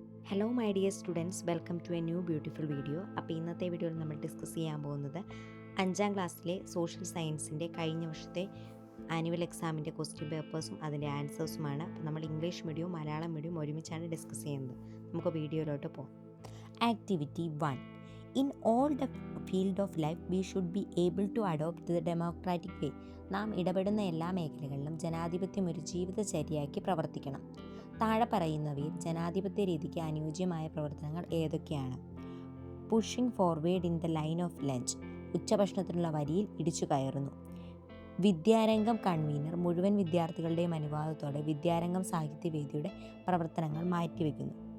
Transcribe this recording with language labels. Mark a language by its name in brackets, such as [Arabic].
[English] Hello my dear students, welcome to a new beautiful video. [Malayalam] അപ്പോൾ ഇന്നത്തെ വീഡിയോയിൽ നമ്മൾ ഡിസ്കസ് ചെയ്യാൻ പോകുന്നത് 5ാം ക്ലാസ്സിലെ സോഷ്യൽ സയൻസിൻ്റെ കഴിഞ്ഞ വർഷത്തെ ആനുവൽ എക്സാമിൻ്റെ ക്വസ്റ്റ്യൻ പേപ്പേഴ്സും അതിൻ്റെ ആൻസേഴ്സുമാണ്. അപ്പോൾ നമ്മൾ ഇംഗ്ലീഷ് മീഡിയവും മലയാളം മീഡിയവും ഒരുമിച്ചാണ് ഡിസ്കസ് ചെയ്യുന്നത്. നമുക്ക് വീഡിയോയിലോട്ട് പോകാം. Activity 1. [English] In all the field of life, we should be able to adopt the democratic way. [Malayalam] നാം ഇടപെടുന്ന എല്ലാ മേഖലകളിലും ജനാധിപത്യം ഒരു ജീവിതചര്യയാക്കി പ്രവർത്തിക്കണം. താഴെ പറയുന്നവയിൽ ജനാധിപത്യ രീതിക്ക് അനുയോജ്യമായ പ്രവർത്തനങ്ങൾ ഏതൊക്കെയാണ്? [English] Pushing forward in the line of lunch. [Malayalam] ഉച്ചഭക്ഷണത്തിനുള്ള വരിയിൽ ഇടിച്ചു കയറുന്നു. വിദ്യാരംഗം കൺവീനർ മുഴുവൻ വിദ്യാർത്ഥികളുടെയും അനുവാദത്തോടെ വിദ്യാരംഗം സാഹിത്യവേദിയുടെ പ്രവർത്തനങ്ങൾ മാറ്റിവെക്കുന്നു.